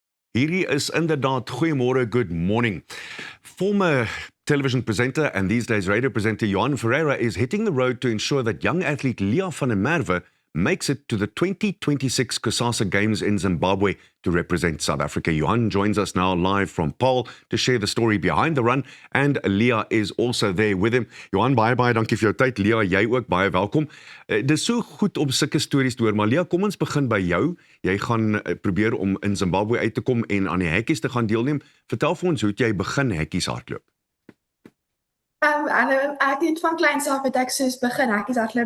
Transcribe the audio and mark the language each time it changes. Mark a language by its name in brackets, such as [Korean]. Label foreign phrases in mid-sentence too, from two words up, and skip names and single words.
[Afrikaans] Hierdie is inderdaad goeiemôre, [English] good morning. Former television presenter and these days radio presenter Johan Ferreira is hitting the road to ensure that young athlete Leah van der Merwe makes it to the 2026 Kusasa Games in Zimbabwe to represent South Africa. Johan joins us now live from Paarl to share the story behind the run, and Leah is also there with him. [Afrikaans] Johan, baie dankie vir jou tyd. Leah, jy ook baie welkom. Dis so goed om sulke stories te hoor, maar Leah, kom ons begin by jou. Jy gaan probeer om in Zimbabwe uit te kom en aan die hekkies te gaan deelneem. Vertel vir ons hoe jy begin hekkies hardloop. Ek het van kleins af het ek soos begin hekkies hardloop.